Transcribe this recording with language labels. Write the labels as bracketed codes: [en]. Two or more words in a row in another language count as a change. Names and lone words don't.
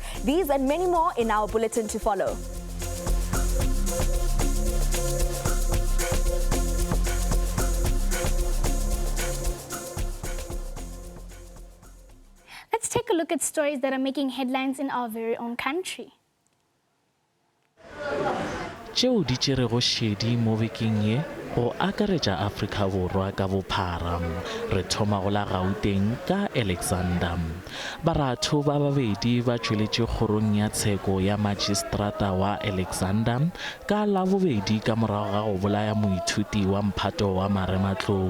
[en] These and many more in our bulletin to follow. Let's take a look at stories that are making headlines in our very own country. [nso] Tšeo di tšerego šedi mo bekeng ye go akaretša Afrika Borwa ka bophara. Re thoma go la Gauteng ka Alexander. Baratho ba babedi ba tšweletše kgorong ya tsheko ya magistrata wa Alexander ka la bobedi ka morago ga go bolaya moithuti wa mphato wa marematlou.